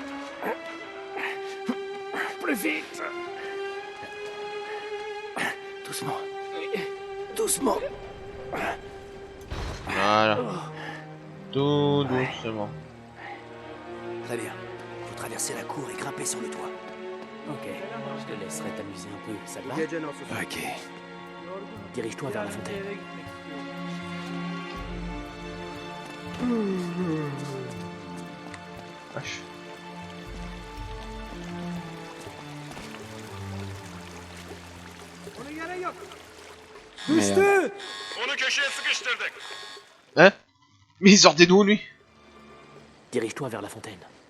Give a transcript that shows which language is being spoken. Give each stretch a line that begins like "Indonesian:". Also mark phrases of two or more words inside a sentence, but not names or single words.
French: Plus vite. Doucement. Doucement. Voilà. Tout doucement. Très bien. Faut traverser la cour et grimper sur le toit. Ok, je te laisserai t'amuser un peu, ça te va?
Turkish: Gece nasıl?
French: Ok. Dirige-toi vers la fontaine.
Turkish: Eve gitmek istiyorum.
French: Vache.
Turkish: Ona gerek yok.
French: Merde.
Turkish: Onu köşeye sıkıştırdık.
French: Hein? Mais il sortait d'où lui? Dirige-toi vers la fontaine.